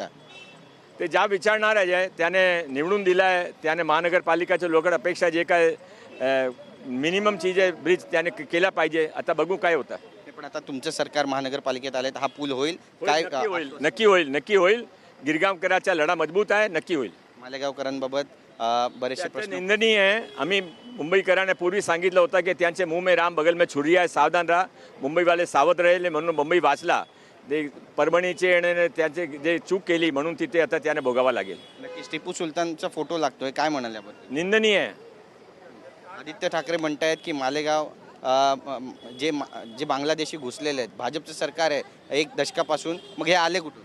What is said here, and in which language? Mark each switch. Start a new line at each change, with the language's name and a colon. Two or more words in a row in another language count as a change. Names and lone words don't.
Marathi: ते जाब विचारणार आहे, त्याने निवडून दिला आहे, त्याने महानगरपालिकाच्या लोकांना अपेक्षा जे काय मिनिमम चीज आहे ब्रिज त्याने केला पाहिजे। आता बघू काय होतं। पण आता तुमचं सरकार महानगरपालिकेत आले तर हा पूल होईल काय? नक्की होईल। गिरगावकरांचा लढा मजबूत आहे, नक्की होईल। मालेगावकरांबाबत बरेचसे प्रश्न निंदनीय आहे। आम्ही मुंबईकरांना पूर्वी सांगितलं होतं की त्यांचे
Hindi: मुंह में राम बगल में छुरी
Marathi: आहे, सावधान राहा। मुंबईवाले सावध राहिले म्हणून मुंबई वाचला। ते परभणीचे आणि त्यांचे जे चूक केली म्हणून तिथे आता त्याने भोगावा लागेल। नक्कीच टिपू सुलतानचा फोटो लागतोय, काय म्हणाल याबद्दल? निंदनीय आहे। आदित्य ठाकरे म्हणतायत की मालेगाव जे बांगलादेशी घुसलेले आहेत, भाजपचं सरकार आहे 1 दशकापासून, मग हे आले कुठून?